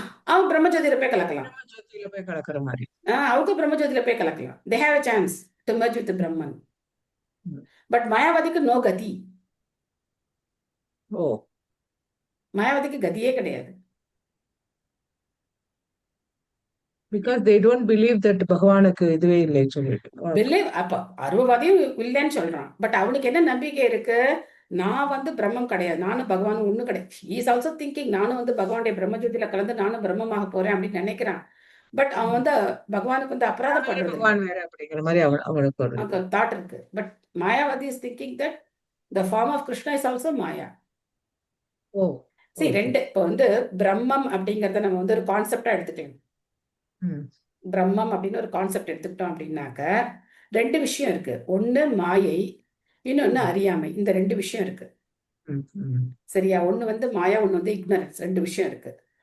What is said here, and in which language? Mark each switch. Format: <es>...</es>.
<ta>அவங்க பிரம்மஜோதியில போய் கலக்கலாம். பிரம்மஜோதியில போய் கலக்கிற மாதிரி. அவங்க பிரம்மஜோதியில போய் கலக்கலாம்.</ta> <en>They have a chance to merge with Brahman.</en> <ta>But மாயாவாதிக்கு no கதி. மாயாவாதிக்கு கதியே கிடையாது.</ta> <en>Because they don't believe that</en> <ta>பகவானுக்கு இதுவே இல்லை சொல்லிட்டு. பிலீவ் அப்ப அருவவாதியும் இல்லைன்னு சொல்றான். பட் அவனுக்கு என்ன நம்பிக்கை இருக்கு? நான் பிரம்மம் கிடையாது, நானும் பகவானும் ஒண்ணு கிடையாது.</ta> <en>He is also thinking</en> <ta>நானும் பகவானுடைய பிரம்மஜோதியில கலந்து நானும் பிரம்மமாக போறேன் அப்படின்னு நினைக்கிறான். பட் அவன் பகவானுக்கு அபராதப்படுறது பகவான் வேற அப்படிங்கிற மாதிரி அவனுக்கு ஒரு தாட் இருக்கு.</ta> <en>But மாயாவாதி is thinking that the form of Krishna is also Maya.</en> <ta>ரெண்டு இப்போ பிரம்மம் அப்படிங்கறத நம்ம ஒரு கான்செப்டா எடுத்துட்டோம். பிரம்மம் அப்படின்னு ஒரு கான்செப்ட் எடுத்துக்கிட்டோம் அப்படின்னாக்க 2 விஷயம் இருக்கு. ஒண்ணு மாயை, இன்னொன்னு அறியாமை. இந்த 2 விஷயம் இருக்கு. சரியா? ஒண்ணு மாயா, ஒண்ணு இக்னரன்ஸ். 2 விஷயம் இருக்கு.</ta>